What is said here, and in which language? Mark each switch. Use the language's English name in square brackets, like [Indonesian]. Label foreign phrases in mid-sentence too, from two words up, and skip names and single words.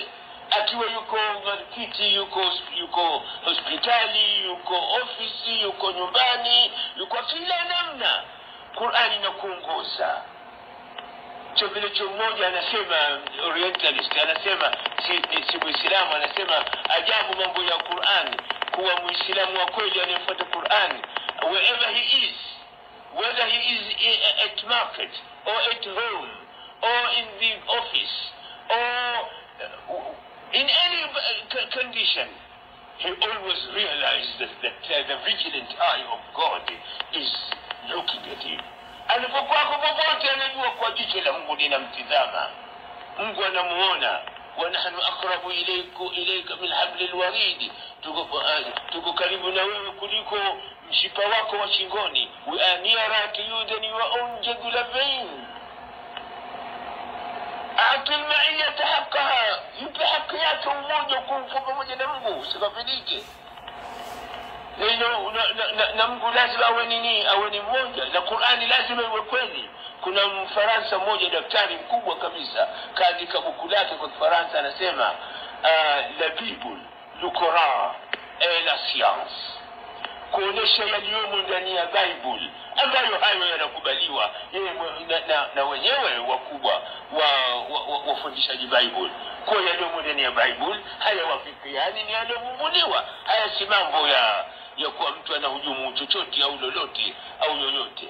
[Swahili] Akiwa yuko markiti, yuko hospitali, yuko ofisi, yuko nyumbani, yuko kila namna, Qur'ani inakuongoza. Vile mmoja anasema, orientalist anasema, si Muislamu, anasema ajabu mambo ya Qur'ani, kuwa Muislamu wa kweli anayefuata Qur'ani [English] wherever he is, whether he is at market or at home or in the office or in any condition, he always realizes that the vigilant eye of God is looking at him. [Swahili] Alipokuwa popote anajua kwa jicho la Mungu linamtizama. Mungu anamuona. [Arabic] وَنَحْنُ أَقْرَبُ إِلَيْكَ مِنْ حَبْلِ الْوَرِيدِ. [Swahili] Tuko karibu na wewe kuliko mshipa wako wa shingoni. [English] We are nearer to you than your own jugular vein. [Arabic] أعط المعية حقها. [Swahili] Yupe haki yake umoja kumfu pamoja na Mungu, usikafidike. Na Mungu lazima awe nini? Awe ni mmoja. Na Qur'ani lazima iwe kweli. Kuna Mfaransa mmoja, daktari mkubwa kabisa, kaandika buku lake kwa Kifaransa, anasema [French] la Bible, le Coran et la science. [Swahili] Kuonesha yaliyomo ndani ya Bible ambayo hayo yanakubaliwa na wenyewe wakubwa wafundishaji Bible. Kwa yaliyomo ndani ya Bible haya wafikiani ni yaliyovumbuliwa. Haya si mambo ya kuwa mtu anahujumu chochote au lolote au yoyote.